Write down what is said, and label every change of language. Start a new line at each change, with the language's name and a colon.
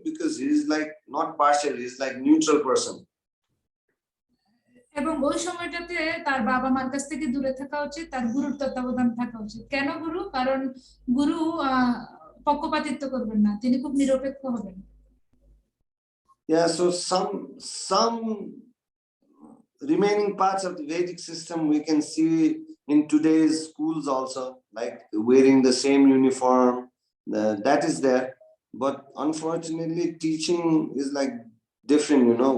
English: Because he is like not partial, he is like neutral person.
Bangla: এবং ওই সময়টাতে তার বাবা মার কাছ থেকে দূরে থাকা উচিত, তার গুরুর তত্ত্বাবধান থাকা উচিত। কেন গুরু? কারণ গুরু পক্ষপাতিত্ব করবেন না, তিনি খুব নিরপেক্ষ হবেন।
English: Yeah, so some remaining parts of the Vedic system we can see in today's schools also, like wearing the same uniform, that is there. But unfortunately, teaching is like different, you know.